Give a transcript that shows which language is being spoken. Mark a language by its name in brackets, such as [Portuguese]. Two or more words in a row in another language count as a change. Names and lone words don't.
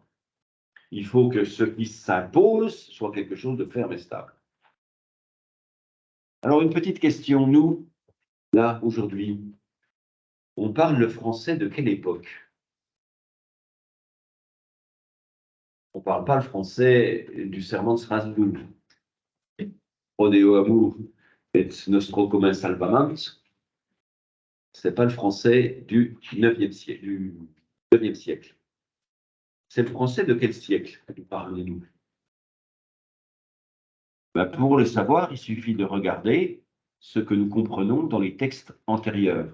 [French] Il faut que ce qui s'impose soit quelque chose de ferme et stable. Alors, une petite question, nous, là, aujourd'hui, on parle le français de quelle époque? On ne parle pas le français du serment de Strasbourg. [Old French] Prodeo amor et nostro commun salvament. [French] Ce n'est pas le français du 9e siècle, C'est le français de quel siècle que nous parlons-nous? Ben, pour le savoir, il suffit de regarder ce que nous comprenons dans les textes antérieurs.